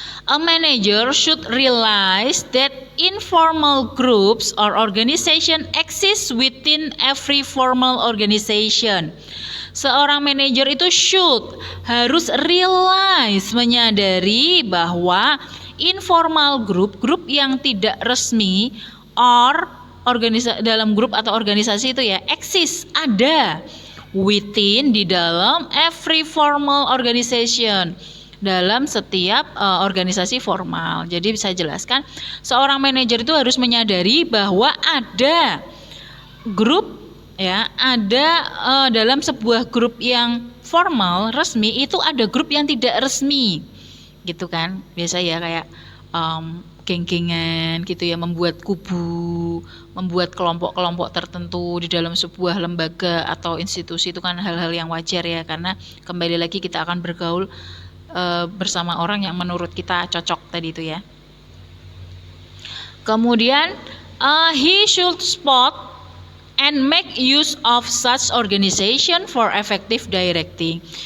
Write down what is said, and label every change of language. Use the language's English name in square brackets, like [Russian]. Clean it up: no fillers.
[English] A manager should realize that informal groups or organization exist within every formal organization. [Indonesian] Seorang manajer itu harus realize, menyadari bahwa informal grup yang tidak resmi or dalam grup atau organisasi itu ya exist, ada within, di dalam every formal organization, dalam setiap organisasi formal. Jadi saya jelaskan, seorang manajer itu harus menyadari bahwa ada grup ya, ada dalam sebuah grup yang formal resmi itu ada grup yang tidak resmi, gitu kan. Biasa ya kayak geng-gengan gitu ya, membuat kubu, membuat kelompok-kelompok tertentu di dalam sebuah lembaga atau institusi, itu kan hal-hal yang wajar ya, karena kembali lagi kita akan bergaul bersama orang yang menurut kita cocok tadi itu ya. [English] Kemudian he should spot and make use of such organization for effective directing.